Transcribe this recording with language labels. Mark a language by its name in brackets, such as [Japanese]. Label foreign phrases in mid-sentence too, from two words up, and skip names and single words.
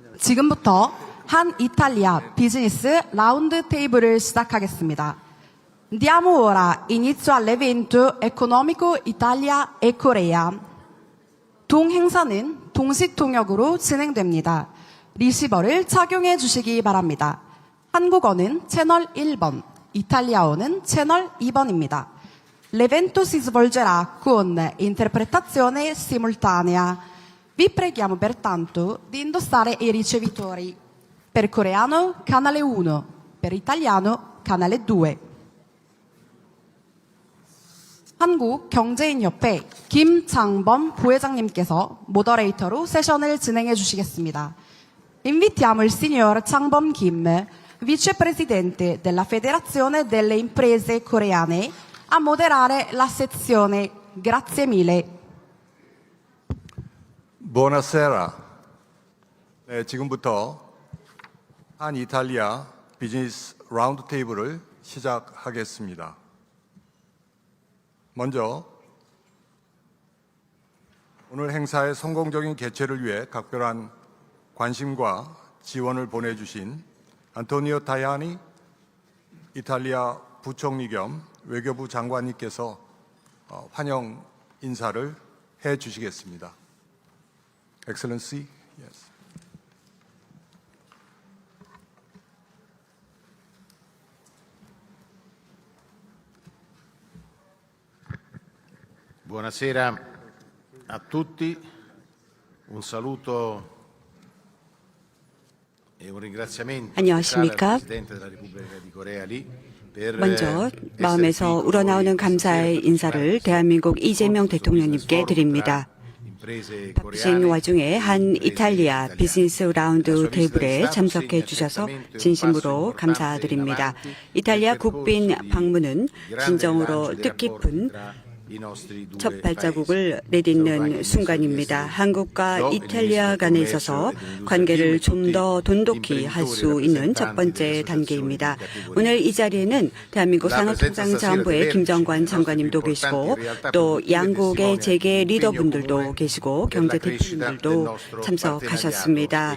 [Korean] 지금부터 한 이탈리아 비즈니스 라운드 테이블을 시작하겠습니다. [Italian] Diamo ora inizio all'evento economico Italia e Corea. [Korean] 동행사는 동식 통역으로 진행됩니다. 리시버를 착용해 주시기 바랍니다. 한국어는 채널 1번, 이탈리아어는 채널 2번입니다. [Italian] L'evento si svolgerà con interpretazione simultanea. Vi preghiamo pertanto di indossare i ricevitori. Per coreano, canale 1. Per italiano, canale 2. [Korean] 한국경제인협회 김장범 부회장님께서 모더레이터로 세션을 진행해 주시겠습니다. [Italian] Invitiamo il signor Changbom Kim, vicepresidente della Federazione delle Imprese Coreane, a moderare la sezione. Grazie mille. Buonasera. [Korean] 네, 지금부터 한 이탈리아 비즈니스 라운드 테이블을 시작하겠습니다. 먼저 오늘 행사의 성공적인 개최를 위해 각별한 관심과 지원을 보내주신 안토니오 타야니 이탈리아 부총리 겸 외교부 장관님께서 환영 인사를 해 주시겠습니다. [English] Excellency, yes. [Italian] Buonasera a tutti, un saluto e un ringraziamento [Korean] 안녕하십니까? [Italian] al Presidente della Repubblica di Corea Lee per [Korean] 먼저 [Italian] essere [Korean] 마음에서 [Italian] qui con [Korean] 우러나오는 [Italian] noi [Korean] 감사의 [Italian] insieme [Korean] 인사를 대한민국 이재명 대통령님께 드립니다. [Italian] imprese [Korean] 바쁘신 [Italian] coreane, [Korean] 와중에 한 [Italian] imprese [Korean] 이탈리아 [Italian] italiane. [Korean] 비즈니스 라운드 [Italian] La sua [Korean] 테이블에 [Italian] visita di [Korean] 참석해 [Italian] Stato [Korean] 주셔서 [Italian] segna certamente un [Korean] 진심으로 [Italian] passo importante [Korean] 감사드립니다. [Italian] in avanti [Korean] 이탈리아 [Italian] nel percorso [Korean] 국빈 [Italian] di [Korean] 방문은 [Italian] grande [Korean] 진정으로 [Italian] rilancio dei [Korean] 뜻깊은 [Italian] rapporti tra i nostri due [Korean] 첫 발자국을 [Italian] paesi. [Korean] 내딛는 순간입니다. 한국과 이탈리아 간에 있어서 관계를 좀 더 돈독히 할 수 있는 첫 번째 단계입니다. 오늘 이 자리에는 대한민국 산업통상자원부의 김정관 장관님도 계시고 또 양국의 재계 리더분들도 계시고 경제 대표님들도 참석하셨습니다.